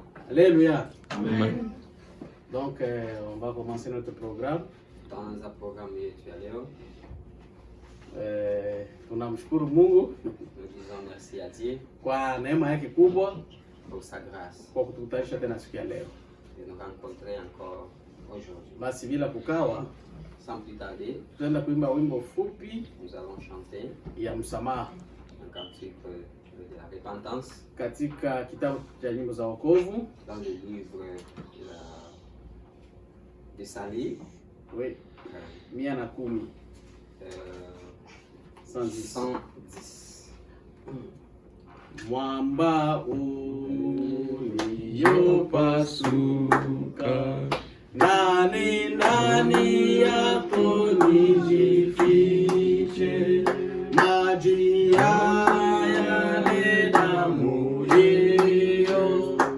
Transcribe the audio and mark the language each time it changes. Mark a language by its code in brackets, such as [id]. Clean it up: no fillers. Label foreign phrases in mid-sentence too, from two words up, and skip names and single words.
[fr] Alléluia. Amen. Donc, on va commencer notre programme. [sw] Tutaanza programu yetu ya leo. Tunamshukuru Mungu [fr] Nous disons merci à Dieu [sw] kwa neema yake kubwa [fr] pour sa grâce [sw] kwa kutukutanisha tena siku ya leo. [fr] de nous rencontrer encore aujourd'hui. [sw] Basi bila kukawa, [fr] Sans plus tarder, [sw] tutaenda kuimba wimbo fupi [fr] nous allons chanter [sw] ya msamaha [fr] un cantique de la repentance [sw] katika kitabu cha nyimbo za wokovu. [fr] dans le livre de Salie. Oui, 110. 110. [sw] Mwamba uliopasuka, ndani yako nijifiche, maji yale damu hiyo